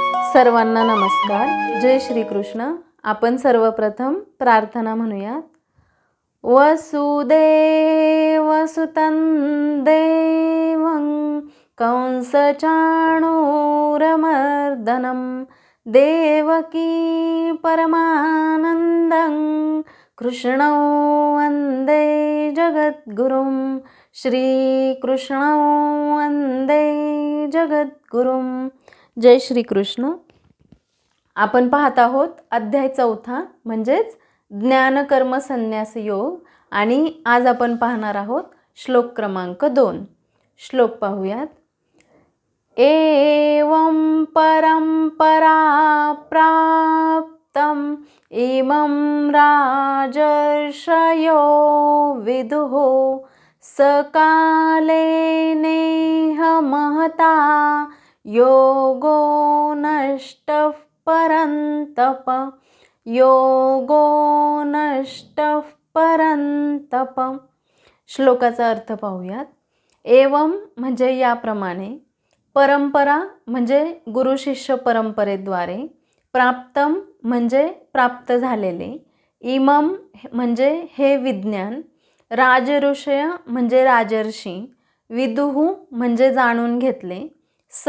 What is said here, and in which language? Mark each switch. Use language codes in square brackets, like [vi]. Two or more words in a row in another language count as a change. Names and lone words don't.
[mr] सर्वांना नमस्कार. जय श्री कृष्ण. आपण सर्वप्रथम प्रार्थना म्हणूयात. [sa] वसुदेवसुतं देवं कंसचाणूरमर्दनं देवकी परमानन्दं कृष्णं वन्दे जगद्गुरुं. श्रीकृष्णं वन्दे जगद्गुरुं. जय श्री कृष्ण. [mr] आपण पाहत आहोत अध्याय 4 म्हणजेच ज्ञानकर्म संन्यास योग आणि आज आपण पाहणार आहोत श्लोक क्रमांक 2. श्लोक पाहूयात. [sa] एवं परंपरा प्राप्तम इमं राजर्षयो विदुः सकाले नेह महता योगो नष्टः परन्तप. योगो नष्टः परन्तप. [mr] श्लोकाचा अर्थ पाहूयात. एवं म्हणजे याप्रमाणे, परंपरा म्हणजे गुरु शिष्य परंपरेद्वारे, प्राप्तम म्हणजे प्राप्त झालेले, इमम म्हणजे हे विज्ञान, राजऋषय म्हणजे राजर्षी, विदुः म्हणजे जाणून घेतले, स